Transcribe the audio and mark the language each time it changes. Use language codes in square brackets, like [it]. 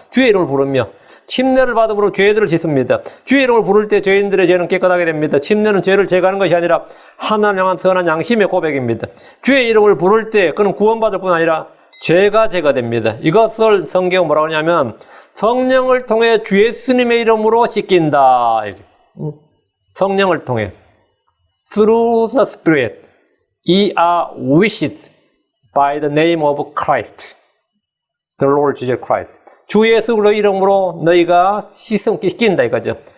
[ko] 주의 이름을 부르며 침례를 받음으로 죄들을 씻습니다. 주의 이름을 부를 때 죄인들의 죄는 깨끗하게 됩니다. 침례는 죄를 제거하는 것이 아니라 하나님 향한 선한 양심의 고백입니다. 주의 이름을 부를 때 그는 구원받을 뿐 아니라 죄가 제거됩니다. 이것을 성경은 뭐라고 하냐면 성령을 통해 주 예수님의 이름으로 씻긴다. 성령을 통해 [en] through the Spirit ye are washed by the name of Christ, the Lord Jesus Christ. [ko] 주 예수의 이름으로 너희가 씻긴다 이거죠.